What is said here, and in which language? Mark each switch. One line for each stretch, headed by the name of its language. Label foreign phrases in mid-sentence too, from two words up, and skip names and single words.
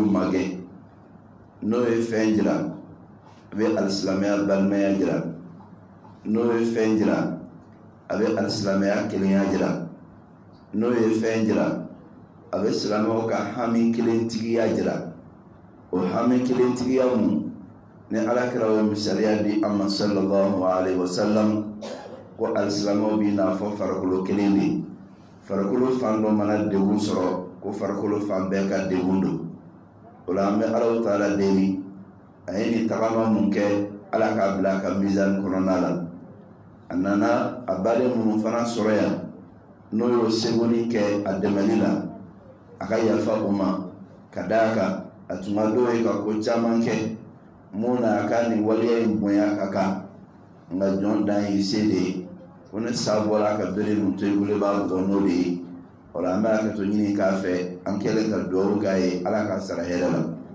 Bambara: magɛ n'o ye fɛn jira a bɛ alisilamɛya balimaya jira n'o ye fɛn jira a bɛ alisilamɛya kelenya jira n'o ye fɛn jira a bɛ silamɛw ka hami kelentigiya jira o hami kelentigiya mun ni alakira o misaliya di amma
Arabic: صلى الله عليه
Bambara: wasallam ko alisilamɛw bi n'a fɔ farikolo kelen de farikolo fan dɔ mana degun sɔrɔ ko farikolo fan bɛɛ ka degun don o la an bɛ Alahu Taala deli a ye nin tagama mun kɛ Ala k'a bila a ka mizani kɔnɔna la a nana a baden minnu fana sɔrɔ yan n'o y'o sebonni kɛ a dɛmɛli la a ka yafa o ma ka d'a kan a tun ka d'o ye ka ko caman kɛ mun na a ka nin waleya in bonya ka kan nka jɔn dan ye se de ye ko ne sa bɔra ka bere ninnu to i bolo i b'a bɔ n'o de ye o la an bɛ hakɛto ɲini k'a fɛ an kɛlen ka duwawu k'a ye Ala ka sara hɛrɛ la